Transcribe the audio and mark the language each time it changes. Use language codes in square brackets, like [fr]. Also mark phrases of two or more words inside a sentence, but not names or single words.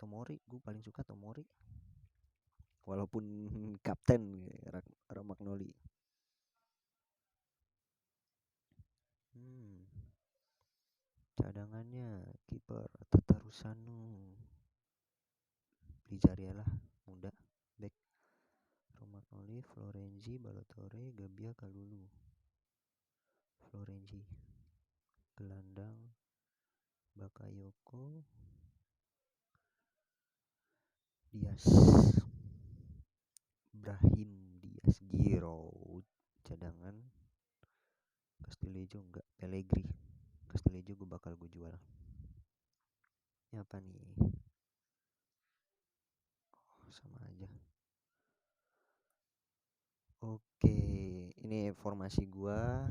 [id] Tomori, gue paling suka Tomori. Walaupun kapten Romagnoli. Cadangannya kiper Tatarusanu. Blizzariela muda back. Romagnoli, Florenzi, Balotore, Gabbia, Kalulu. Florenzi. Gelandang Bakayoko, Diaz, Brahim Diaz, Giroud. Cadangan Castillejo enggak, Pellegri. Castillejo gue jual. Ini apa nih? Oh, sama aja. Oke, ini formasi gua.